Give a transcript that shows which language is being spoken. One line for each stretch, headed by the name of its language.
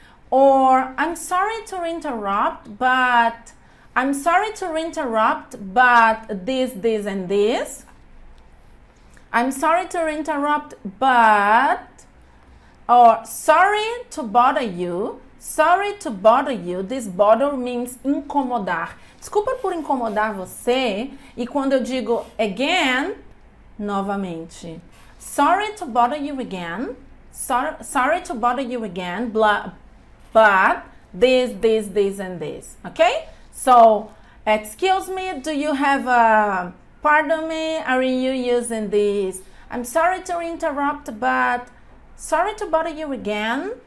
English: Or I'm sorry to interrupt, but this, and this. I'm sorry to interrupt, but, or sorry to bother you. Sorry to bother you. This bother means incomodar.
Portuguese: Desculpa por incomodar você. E quando eu digo again, novamente.
English: Sorry to bother you again. Sorry to bother you again. But this, and this. Okay? So, excuse me, do you have a... Pardon me, are you using this? I'm sorry to interrupt, but sorry to bother you again.